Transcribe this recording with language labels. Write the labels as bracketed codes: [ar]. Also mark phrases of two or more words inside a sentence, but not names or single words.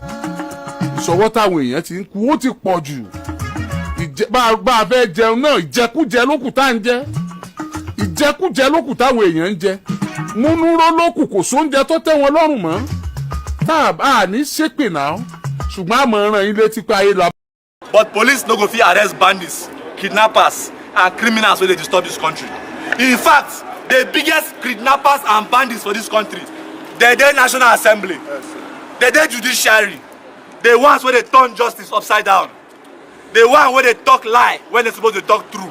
[yo] Ìṣọwọ́ táwọn èèyàn ti ń kú ó ti pọ̀ jù. Bá a fẹ́ jẹun náà ìjẹkújẹ lókù tá ń jẹ. Ìjẹkújẹ lókù táwọn èèyàn ń jẹ. Múnúró lókù kò sóúnjẹ tó tẹ́ wọn lọ́rùn mọ́. Tá a ní ṣépè náà ṣùgbọ́n àmọ́ ràn yín létí pé ayé la. [pcm] But police no go fit arrest bandits, kidnappers and criminals wey dey disturb this country. In fact, the biggest kidnappers and bandits for this country, they dey National Assembly, they dey judiciary, the ones wey dey turn justice upside down, the one wey dey talk lie when they suppose dey talk true.